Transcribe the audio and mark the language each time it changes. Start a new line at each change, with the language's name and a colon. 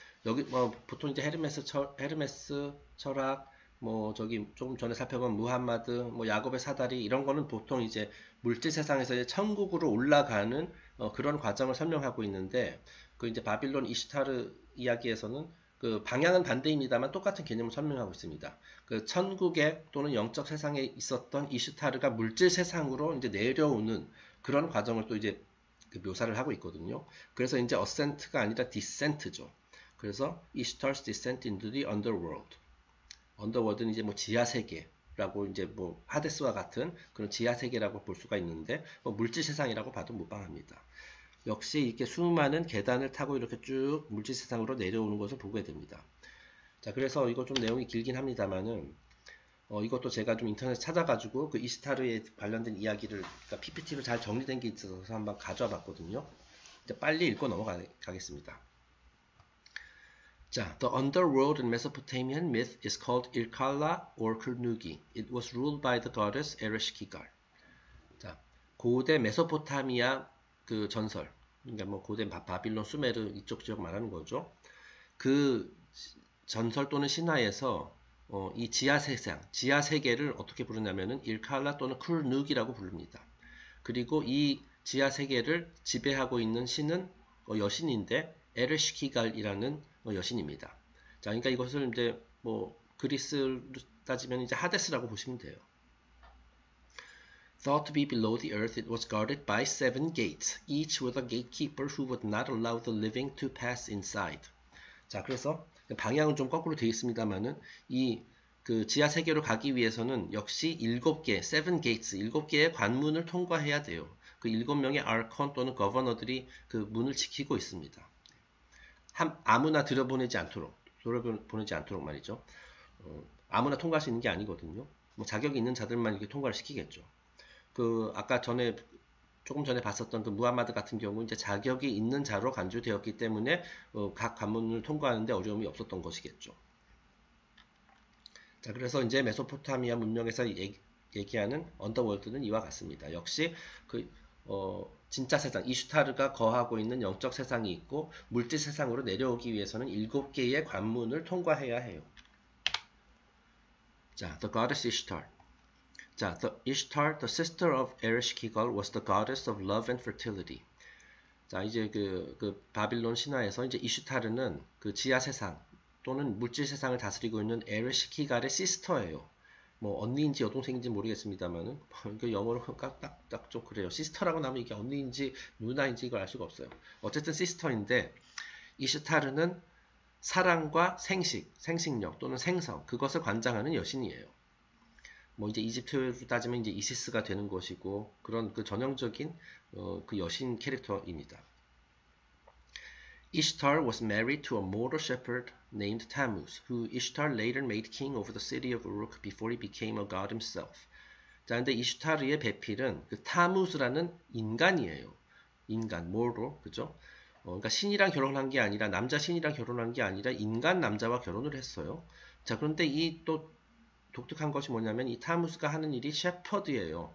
Korean: 여기 보통 이제 헤르메스 철학, 저기 조금 전에 살펴본 무함마드, 야곱의 사다리 이런 거는 보통 이제 물질 세상에서 이제 천국으로 올라가는 그런 과정을 설명하고 있는데 그 이제 바빌론 이슈타르 이야기에서는 그 방향은 반대입니다만 똑같은 개념을 설명하고 있습니다. 그 천국에 또는 영적 세상에 있었던 이슈타르가 물질 세상으로 이제 내려오는 그런 과정을 또 이제 그 묘사를 하고 있거든요. 그래서 이제 어센트가 아니라 디센트죠.
English: 그래서 이슈타르's descent into the underworld.
Korean: 언더월드는 이제 뭐 지하 세계라고 이제 뭐 하데스와 같은 그런 지하 세계라고 볼 수가 있는데 물질 세상이라고 봐도 무방합니다. 역시 이렇게 수많은 계단을 타고 이렇게 쭉 물질 세상으로 내려오는 것을 보게 됩니다. 자, 그래서 이거 좀 내용이 길긴 합니다만은 이것도 제가 좀 인터넷 찾아가지고 그 이스타르에 관련된 이야기를 그러니까 PPT로 잘 정리된 게 있어서 한번 가져와 봤거든요. 이제 빨리 읽고 넘어가겠습니다.
English: 자, the underworld in Mesopotamian myth is called Irkalla or Kurnugi. It was ruled by the goddess Ereshkigal.
Korean: 자, 고대 메소포타미아 그 전설, 그러니까 뭐 고대 바빌론, 수메르 이쪽 지역 말하는 거죠. 그 전설 또는 신화에서 이 지하 세상, 지하 세계를 어떻게 부르냐면은 일칼라 또는 쿨누기라고 부릅니다. 그리고 이 지하 세계를 지배하고 있는 신은 여신인데 에르시키갈이라는 여신입니다. 자, 그러니까 이것을 이제 뭐 그리스로 따지면 이제 하데스라고 보시면 돼요.
English: Thought to be below the earth, it was guarded by 7 gates, each with a gatekeeper who would not allow the living to pass inside.
Korean: 자, 그래서 방향은 좀 거꾸로 되어 있습니다만은 이 그 지하 세계로 가기 위해서는 역시 7개, 7 gates, 7개의 관문을 통과해야 돼요. 그 7명의 아르콘 또는 거버너들이 그 문을 지키고 있습니다. 아무나 들여보내지 않도록 말이죠. 아무나 통과할 수 있는 게 아니거든요. 뭐 자격이 있는 자들만 이렇게 통과를 시키겠죠. 그 아까 조금 전에 봤었던 그 무함마드 같은 경우 이제 자격이 있는 자로 간주되었기 때문에 각 관문을 통과하는데 어려움이 없었던 것이겠죠. 자, 그래서 이제 메소포타미아 문명에서 얘기하는 언더월드는 이와 같습니다. 역시 그 진짜 세상, 이슈타르가 거하고 있는 영적 세상이 있고 물질 세상으로 내려오기 위해서는 7개의 관문을 통과해야 해요.
English: 자, the goddess Ishtar. 자, the Ishtar, the sister of Ereshkigal, was the goddess of love and fertility.
Korean: 자, 이제 그 바빌론 신화에서 이제 이슈타르는 그 지하 세상 또는 물질 세상을 다스리고 있는 에르시키갈의 시스터예요. 뭐 언니인지 여동생인지 모르겠습니다만은 그 영어로 딱 좀 그래요. 시스터라고 나면 이게 언니인지 누나인지 이걸 알 수가 없어요. 어쨌든 시스터인데 이슈타르는 사랑과 생식력 또는 생성 그것을 관장하는 여신이에요. 뭐 이제 이집트로 따지면 이제 이시스가 되는 것이고 그런 그 전형적인 그 여신 캐릭터입니다.
English: Ishtar was married to a mortal shepherd named Tammuz, who Ishtar later made king over the city of Uruk before he became a god himself.
Korean: 자, 근데 이슈타르의 배필은 그 타무즈라는 인간이에요. 인간, mortal, 그죠? 그러니까 신이랑 결혼한 게 아니라 남자 신이랑 결혼한 게 아니라 인간 남자와 결혼을 했어요. 자, 그런데 이 또 독특한 것이 뭐냐면 이 타무스가 하는 일이 셰퍼드예요.